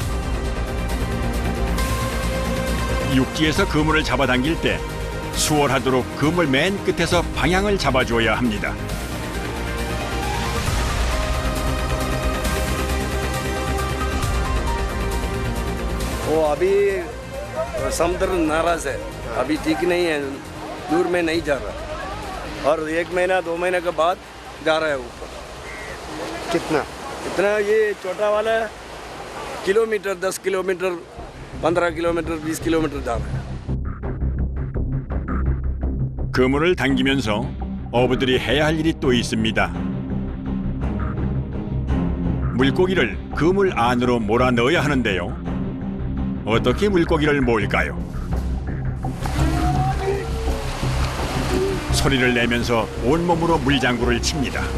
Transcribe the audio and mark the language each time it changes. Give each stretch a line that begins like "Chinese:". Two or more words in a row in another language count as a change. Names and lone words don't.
Korean: 육지에서 그물을 잡아당길 때 수월하도록 그물 맨 끝에서 방향을 잡아줘야 합니다.
Hindi: अभी समुद्र नाराज है, अभी ठीक नहीं है, दूर में नहीं जा रहा और 1 महीना 2 महीने के बाद जा रहा है ऊपर. कितना इतना ये छोटा वाला किलोमीटर 10 किलोमीटर 15 किलोमीटर 20 किलोमीटर जा रहा है.
Korean: 그물을 당기면서 어부들이 해야 할 일이 또 있습니다. 물고기를 그물 안으로 몰아넣어야 하는데요. 어떻게 물고기를 모을까요? 소리를 내면서 온몸으로 물장구를 칩니다.